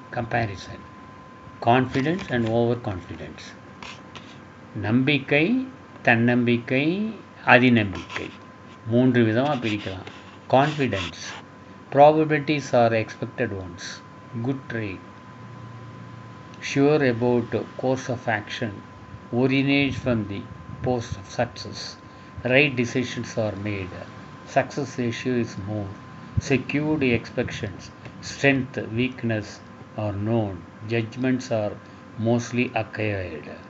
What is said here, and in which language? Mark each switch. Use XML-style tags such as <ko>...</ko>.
<en>Comparison, confidence and overconfidence.</en> <ta>நம்பிக்கை, தன்னம்பிக்கை, அதிநம்பிக்கை, 3 விதமாக பிரிக்கலாம்.</ta> <en>Confidence, probabilities are expected ones, good trait, sure about course of action, originates from the post of success, right decisions are made, success ratio is more, secured expectations, strength, weakness are known, judgments are mostly acquired.</en>